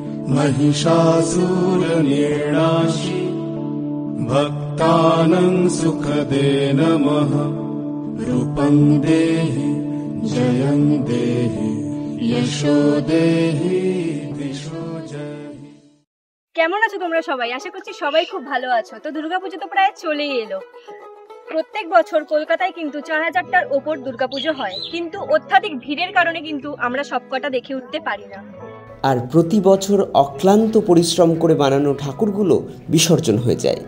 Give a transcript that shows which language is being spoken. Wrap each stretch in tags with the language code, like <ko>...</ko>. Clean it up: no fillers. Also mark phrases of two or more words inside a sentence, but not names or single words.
<sa>महिषासुरनिर्नाशी भक्तानां सुखदे नमः। रूपं देहि जयं देहि यशो देहि दिशो जहि।</sa> <bn>কেমন আছো তোমরা সবাই? আশা করছি সবাই খুব ভালো আছো। তো দুর্গাপুজো তো প্রায় চলেই এলো। প্রত্যেক বছর কলকাতায় কিন্তু 4000টার ওপর দুর্গাপুজো হয়, কিন্তু অত্যাধিক ভিড়ের কারণে কিন্তু আমরা সবকটা দেখে উঠতে পারি না। আর প্রতি বছর অক্লান্ত পরিশ্রম করে বানানো ঠাকুরগুলো বিসর্জন হয়ে যায়।</bn>